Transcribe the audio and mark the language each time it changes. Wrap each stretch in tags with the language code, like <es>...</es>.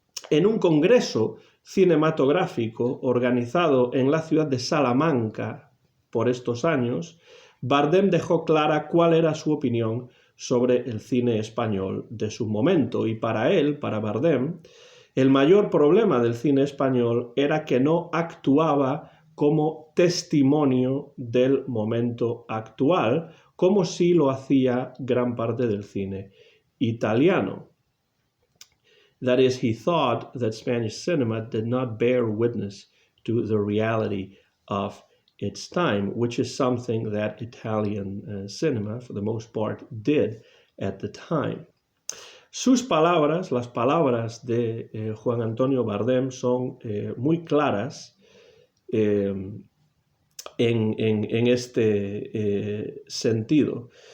<es>En un congreso cinematográfico organizado en la ciudad de Salamanca por estos años, Bardem dejó clara cuál era su opinión sobre el cine español de su momento, y para él, para Bardem, el mayor problema del cine español era que no actuaba como testimonio del momento actual, como sí lo hacía gran parte del cine italiano.</es> <en>That is, he thought that Spanish cinema did not bear witness to the reality of its time, which is something that Italian cinema, for the most part, did at the time.</en> <es>Sus palabras, las palabras de Juan Antonio Bardem, son muy claras en este sentido.</es>